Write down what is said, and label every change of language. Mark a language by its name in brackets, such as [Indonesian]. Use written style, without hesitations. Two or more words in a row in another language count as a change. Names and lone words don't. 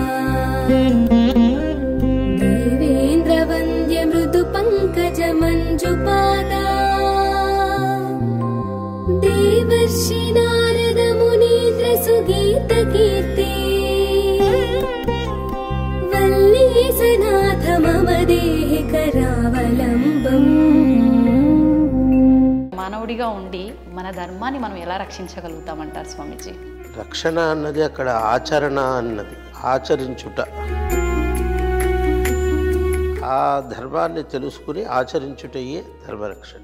[Sanskrit] देवेन्द्रवन्द्य मृदु पंकज मंजुपादा देवर्षि नारद मुनीन्द्र सुगीत कीर्ति वल्लीसनाथ मम देहि करावलम्बम्. [Telugu] మానవుడిగా ఉండి మన ధర్మాన్ని మనం ఎలా రక్షించగలుగుతామంటారు స్వామీజీ? రక్షణ అన్నది అక్కడ ఆచరణ అన్నది, ఆచరించుట. ఆ ధర్మాన్ని తెలుసుకుని ఆచరించుటయే ధర్మరక్షణ.